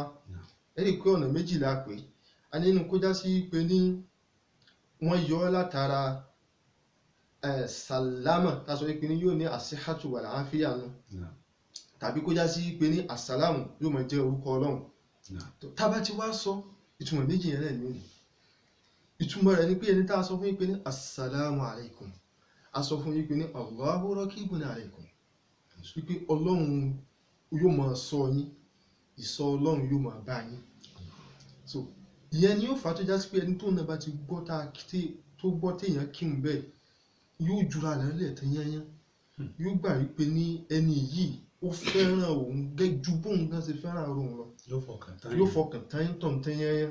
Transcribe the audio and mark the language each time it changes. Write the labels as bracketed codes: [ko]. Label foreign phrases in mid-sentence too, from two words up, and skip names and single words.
[yo] ẹ̀rí pé ọ̀nà méjìlá pé a nínú kó já sí pé ní wọ́n yọ ọ́ látara sàlámà tá a sọ pé ní yóò ní [ar] الصحة والعافية [yo] nù, tàbí kó já sí pé ní àsàlámù yóò máa jẹ́ orúkọ Ọlọ́run. tá a bá ti wá sọ ìtumọ̀ méjì yẹn náà nìyí. ìtumọ̀ rẹ̀ ni pé ẹni tá a sọ fún yín pé ní [ar] السلام عليكم, [yo] a sọ fún yín pé ní [ar] الله رقيب عليكم, [yo] wípé Ọlọ́run yóò máa sọ yín, ìsọ Ọlọ́run yóò máa bá yín. so ìyẹn ni yóò fà á tó já sí pé ẹni tó náà bá ti gbọ́ tó gbọ́ téèyàn kí n bẹ́ẹ̀ yóò jura rẹ̀ lẹ̀ tán yányán, yóò gbà wípé ní ẹni yìí ó fẹ́ràn òun gẹ́gẹ́ ju bóun gan ṣe fẹ́ràn òun lọ, yóò fọkàn tán yín tọ̀ tán yányán.